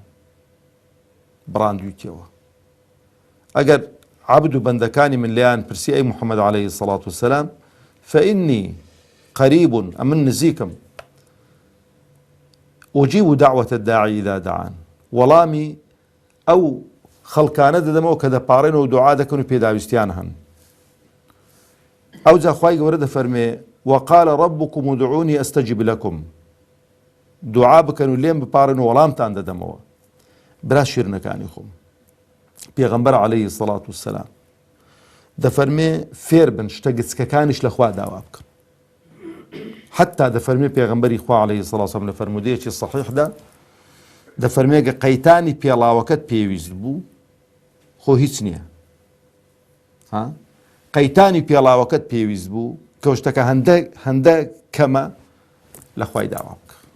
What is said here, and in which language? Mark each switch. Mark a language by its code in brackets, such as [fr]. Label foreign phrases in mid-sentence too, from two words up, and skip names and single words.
[ckb] بڕاندوویتەوە ئەگەر عەبد و بەندەکانی من لێیان پرسی ئەی محەممەد [ar] عەلەیهی السەڵات وەسەلام فئینی قەریب [ckb] ئەمن نزیکم [ar] ئوجیب دعوة الداعی ئیذا دعان [ckb] وەڵامی ئەو خەڵکانە دەدەمەوە کە دەپاڕێنەوە دوعا دەکەن و پێداویستیان هەن. ئەو جا خوای گەورە دەفەرمێ [ar] وقال ربكم ادعوني استجب لكم [ckb] دوعا بکەن و لێم بپارن و وەڵامتان دەدەمەوە. برا شیرنەکانی خۆم پێغەمبەر [ar] عەلەیهی السەڵات وەسەلام [ckb] دەفەرمێ فێر بن شتە گچکەکانیش لە خوا داوا بکەن حتا دەفەرمێ پێغەمبەری خوا [ar] عەلەیهی السەڵات وەسەلام [ckb] لە فەرمودەیەکی سەحیحدا دەفەرمێ گە قەیتانی پێڵاوەکەت پێویست بوو خۆ هیچ نییە قەیتانی پێڵاوەکەت پێویست بوو کە شتەکە هەندە کەمە لە خوای داوا بکە.